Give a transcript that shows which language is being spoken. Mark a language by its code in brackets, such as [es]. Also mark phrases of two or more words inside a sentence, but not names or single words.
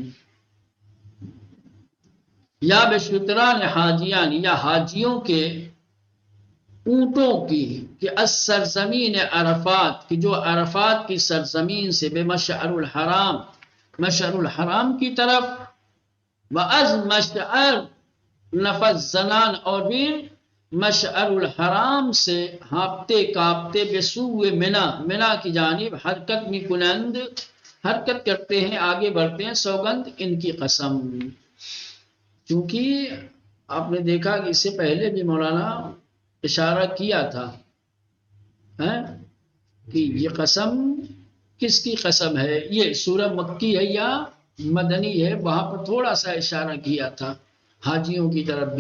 [fa] یا بشتران حاجیان [ur] یا حاجیوں کے اونٹوں کی کہ [fa] از سرزمین عرفات [ur] کی جو عرفات کی سرزمین سے بے مشعر الحرام، مشعر الحرام کی طرف، [fa] و از مشعر نفس زنان [ur] اور بھی مشعر الحرام سے ہانپتے کانپتے [fa] بے سوئے منا، [ur] منا کی جانب [fa] حرکت می کنند [ur] حرکت کرتے ہیں، آگے بڑھتے ہیں، سوگند ان کی قسم۔ چونکہ آپ نے دیکھا کہ اس سے پہلے بھی مولانا اشارہ کیا تھا ہے کہ یہ قسم کس کی قسم ہے. یہ سورہ مکی ہے یا مدنی ہے، وہاں پر تھوڑا سا اشارہ کیا تھا حاجیوں کی طرف بھی.